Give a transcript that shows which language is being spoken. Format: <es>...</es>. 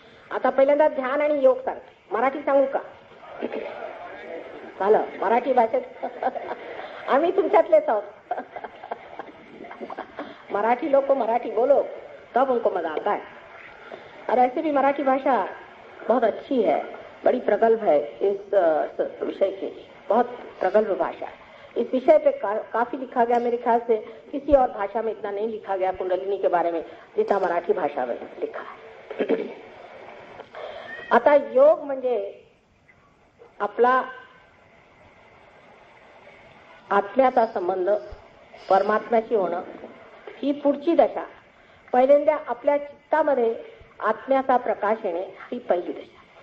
<mr>आता पहिल्यांदा ध्यान आणि योग सांगते, मराठी सांगू का? झालं मराठी भाषेत आम्ही तुमच्यातलेच आहोत।</mr> <hi>मराठी लोग को मराठी बोलो तब उनको मजा आता है। और ऐसे भी मराठी भाषा बहुत अच्छी है, बड़ी प्रगल्भ है। इस विषय के बहुत प्रगल्भ भाषा है। इस विषय पे काफी लिखा गया, मेरे ख्याल से किसी और भाषा में इतना नहीं लिखा गया कुंडलिनी के बारे में जितना मराठी भाषा में लिखा है।</hi> <mr>आता योग म्हणजे आपला आत्म्याचा संबंध परमात्म्याशी होणं, ही पुढची दशा। पहिल्यांदा आपल्या चित्तामध्ये आत्म्याचा प्रकाश येणे ही पहिली दशा।</mr>